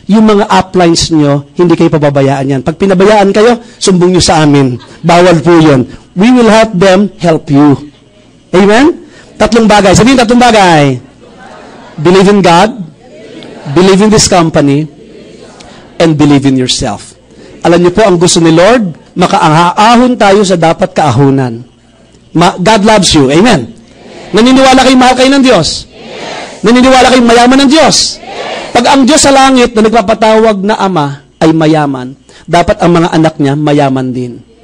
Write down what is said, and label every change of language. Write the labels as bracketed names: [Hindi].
[Filipino] Yung mga uplines nyo, hindi kayo pababayaan yan. Pag pinabayaan kayo, sumbong nyo sa amin. Bawal po yun. [English] We will help them help you. Amen? [Filipino] 3 bagay. Sabihin 3 bagay. [English] Believe in God, believe in this company, and believe in yourself. [Filipino] Alam niyo po, ang gusto ni Lord, makaahon tayo sa dapat kaahunan. [English] God loves you. [Filipino] Amen? Naniniwala kayo mahal kayo ng Diyos? Naniniwala kayo mayaman ng Diyos? Pag ang Diyos sa langit na nagpapatawag na Ama ay mayaman, dapat ang mga anak niya mayaman din.